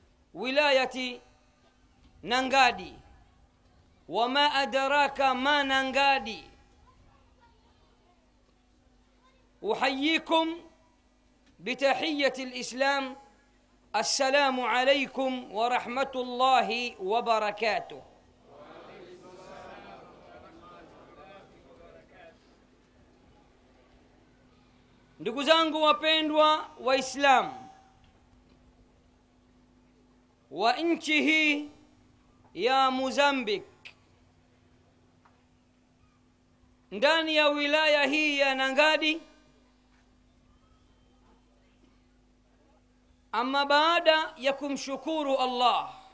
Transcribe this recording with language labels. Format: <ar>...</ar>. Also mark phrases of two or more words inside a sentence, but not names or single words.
<sw>wilayati Nangadi.</sw> <ar>وما أدراك ما</ar> <sw>Nangadi.</sw> <ar>أحييكم بتحية الإسلام. السلام عليكم ورحمة الله وبركاته.</ar> <sw>Ndugu zangu wapendwa Waislamu wa nchi hii ya Mozambique, ndani ya wilaya hii ya Nangadi, ama baada ya kumshukuru Allah</sw>